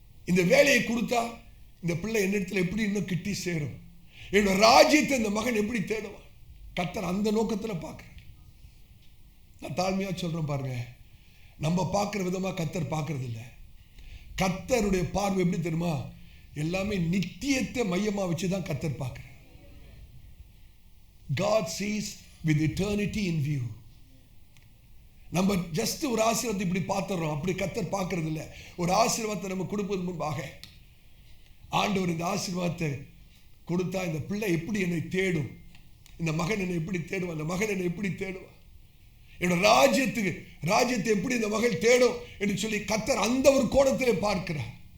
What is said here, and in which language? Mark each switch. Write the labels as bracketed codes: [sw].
[ta] இந்த வேலையை கொடுத்தா இந்த பிள்ளை என்னிடத்துல எப்படி இன்னும் கிட்டி சேரும், என்னோட ராஜ்யத்தை இந்த மகன் எப்படி தேடுவான். கர்த்தர் அந்த நோக்கத்தில் பார்க்கிறார். நான் தாழ்மையா சொல்றேன் பாருங்க, நம்ம பார்க்கிற விதமா கர்த்தர் பார்க்கறது இல்லை. கர்த்தருடைய பார்வை எப்படி தெரியுமா? எல்லாமே நித்தியத்தை மையமா வச்சுதான் கர்த்தர் பார்க்கிறார். [en] God sees with eternity in view. [ta] நம்ம ஜஸ்ட் ஒரு ஆசீர்வாதத்தை இப்படி பார்த்துறோம், அப்படி கர்த்தர் பார்க்கறது இல்லை. ஒரு ஆசீர்வாதத்தை நம்ம கொடுப்பது முன்பாக ஆண்டவர் இந்த ஆசீர்வாதத்தை கொடுத்தா இந்த பிள்ளை எப்படி என்னை தேடும், இந்த மகன் என்னை எப்படி தேடுவான், இந்த மகன் என்னை எப்படி தேடுவான், என்னோட ராஜ்யத்தை எப்படி இந்த மகள் தேடும் என்று சொல்லி கர்த்தர் அந்த ஒரு கோணத்திலே பார்க்கிறார்.